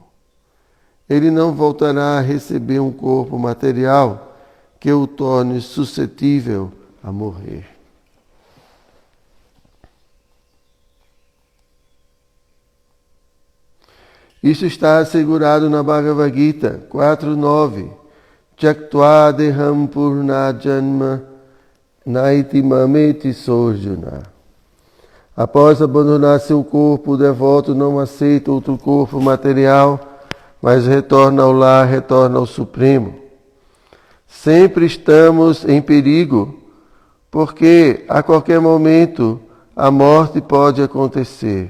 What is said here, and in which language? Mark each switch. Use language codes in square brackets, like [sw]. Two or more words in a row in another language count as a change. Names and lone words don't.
[pt] Ele não voltará a receber um corpo material que o torne suscetível a morrer. Isso está assegurado na Bhagavad Gita 4.9. [sa] त्यक्त्वा देहम् पूर्ण जन्म नैति मामेति सोर्जुन. [pt] Após abandonar seu corpo, o devoto não aceita outro corpo material, mas retorna ao lar, retorna ao Supremo. Sempre estamos em perigo, porque a qualquer momento a morte pode acontecer.